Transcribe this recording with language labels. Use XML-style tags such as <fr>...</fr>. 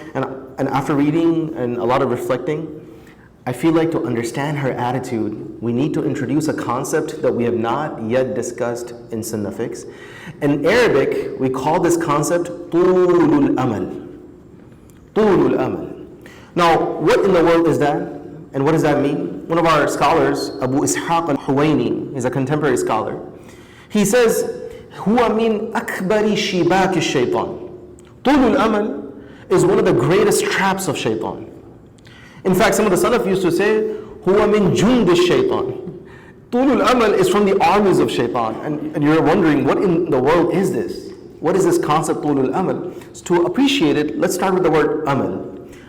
<en>And after reading and a lot of reflecting, I feel like to understand her attitude, we need to introduce a concept that we have not yet discussed in Sunnah Fix. In Arabic, we call this concept طول الأمل.</en> <ar>طول الأمل.</ar> <en>Now, what in the world is that? And what does that mean? One of our scholars, Abu Ishaq al-Huwaini, is a contemporary scholar. He says,</en> <ar>هو من أكبر شباك الشيطان.</ar> <en>طول الأمل is one of the greatest traps of shaitan. In fact, some of the Salaf used to say,</en> <ar>هو من جند الشيطان.</ar> <en>طول الأمل is from the armies of shaitan. And you're wondering, what in the world is this? What is this concept, طول الأمل? So to appreciate it, let's start with the word amal.</en>